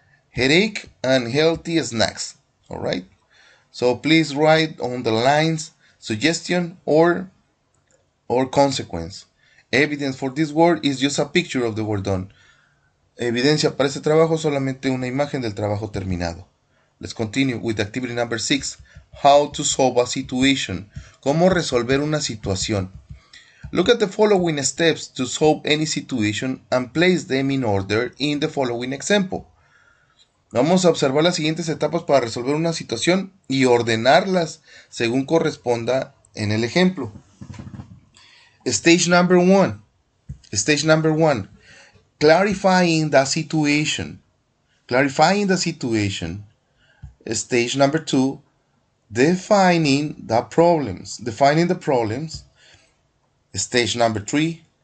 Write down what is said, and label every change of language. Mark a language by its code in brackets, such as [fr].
[en] Headache and healthy snacks. All right. So please write on the lines suggestion or consequence. Evidence for this word is just a picture of the word done. [es] Evidencia para este trabajo solamente una imagen del trabajo terminado. [en] Let's continue with activity number 6. How to solve a situation. [es] Cómo resolver una situación. [en] Look at the following steps to solve any situation and place them in order in the following example. [es] Vamos a observar las siguientes etapas para resolver una situación y ordenarlas según corresponda en el ejemplo. [en] Stage number 1. Stage number 1. Clarifying the situation. Clarifying the situation. Stage number 2. Defining the problems. Defining the problems. Stage number 3.